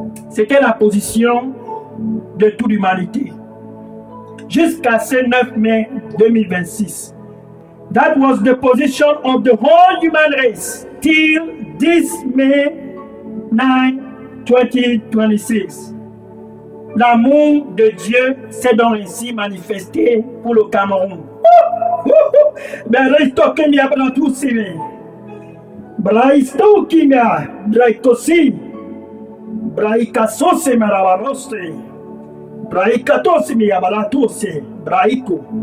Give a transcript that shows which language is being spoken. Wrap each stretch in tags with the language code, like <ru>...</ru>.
<fr>C'était la position de toute l'humanité. Jusqu'à ce 9 mai 2026.</fr> <en>That was the position of the whole human race till this May 9, 2026.</en> <fr>L'amour de Dieu s'est donc ainsi manifesté pour le Cameroun. Braïsto Kimia Bratoussi. Braïsto Kimia Braïtosi. Braïkasose Marabaroste. Braïkatosi Miabalatosi. Braïko.</fr>